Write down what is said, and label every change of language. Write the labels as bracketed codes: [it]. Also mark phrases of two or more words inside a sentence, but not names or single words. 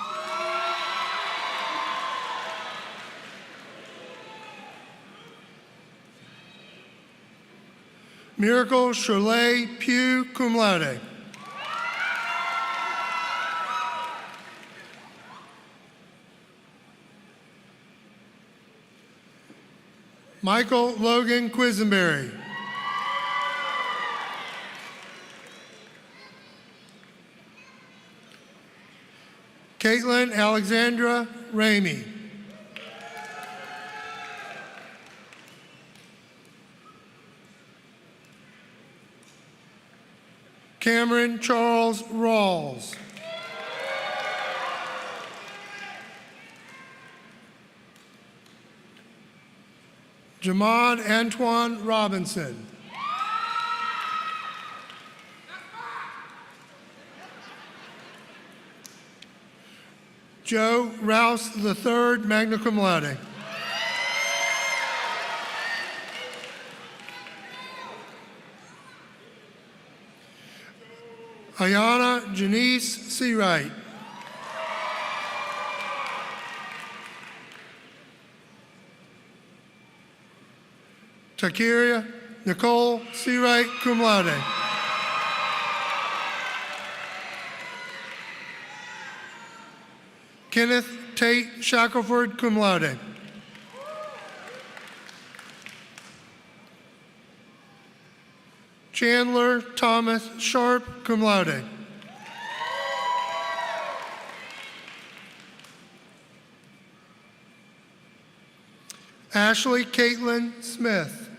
[la] Miracle Shirley Pugh, cum laude. [en] Michael Logan Quisenberry. Caitlin Alexandra Ramey. Cameron Charles Rawls. Jamad Antoine Robinson. Joe Rouse III, [la] magna cum laude. [en] Ayana Janice Seawright. [la] Takiria Nicole Seawright, cum laude. Kenneth Tate Shackelford, cum laude. Chandler Thomas Sharp, cum laude. [en] Ashley Caitlin Smith.